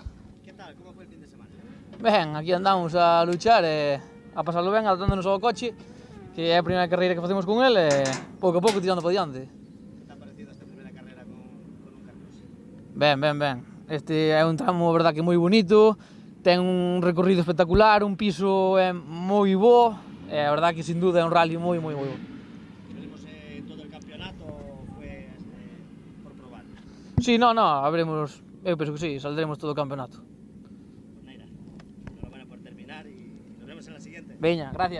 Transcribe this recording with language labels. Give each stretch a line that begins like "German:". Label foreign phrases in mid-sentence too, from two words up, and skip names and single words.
Spanish: ¿Qué tal? ¿Cómo fue el fin de semana?
Galician: Ben, aquí andamos a luchar e a pasarlo ben, adaptándonos ao coche, que é a primeira carreira que facemos con el e pouco a pouco tirando para diante.
Spanish: ¿Qué te ha parecido esta primera carrera con un Carlos?
Galician: Ben. Este é un tramo, a verdad, que moi bonito, ten un recorrido espectacular, un piso moi bo, e a verdad que
Spanish: sin duda
Galician: é un rally moi bo.
Spanish: ¿Veremos todo el campeonato o fue por probar? Sí, no, habremos,
Galician: eu penso que sí, saldremos todo o campeonato.
Spanish: Pues mira, enhorabuena por terminar y nos vemos en la siguiente.
Galician: Veña, gracias.